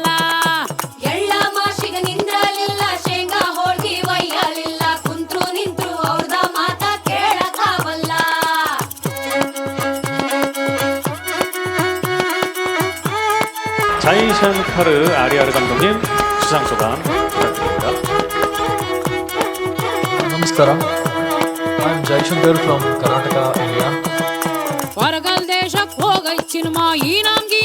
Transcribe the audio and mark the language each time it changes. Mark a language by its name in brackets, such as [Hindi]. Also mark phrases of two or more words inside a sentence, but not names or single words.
[Kannada] ಎಳ್ಳ ಮಾಶಿಗ ನಿಂದ್ರಲಿಲ್ಲ, ಶೇಂಗಾ ಹೋಳ್ಗಿ ಒಯ್ಯಲಿಲ್ಲ, ಕುಂತ್ರು ನಿಂತ್ರು ಅವ್ರದ ಮಾತ ಕೇಳತಾವಲ್ಲ. [Korean] 자이션 카르 아리아르 감독님 수상 소감 부탁드립니다. [English] ನಮಸ್ಕಾರ. I am Jaishankar from Karnataka, India. [Kannada] ಹೊರಗಲ್ ದೇಶಕ್ಕೆ ಹೋಗೈ ಸಿನಿಮಾ ಈ